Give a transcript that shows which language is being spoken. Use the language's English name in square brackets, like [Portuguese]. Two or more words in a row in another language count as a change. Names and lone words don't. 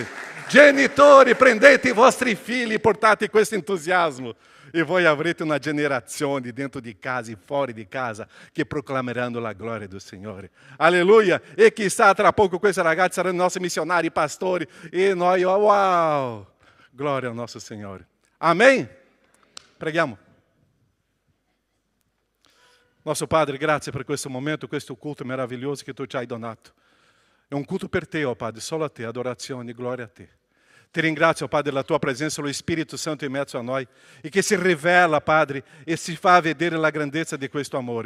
[Italian] Genitori, prendete i vostri figli, portate questo entusiasmo. E voi avrete una generazione dentro di casa e fuori di casa che proclameranno la gloria del Signore. Alleluia! E chissà tra poco questi ragazzi saranno nostri missionari, pastori, e noi, wow! [Portuguese] Glória ao nosso Signore. Amém? Preghiamo. [Italian] Nosso Padre, grazie per questo momento, questo culto meraviglioso che tu ci hai donato. È un culto per te, oh Padre, solo a te, adorazione e gloria a te. Ti ringrazio, oh Padre, della tua presenza, lo Spirito Santo in mezzo a noi, e che si rivela, Padre, e si fa vedere la grandezza di questo amore.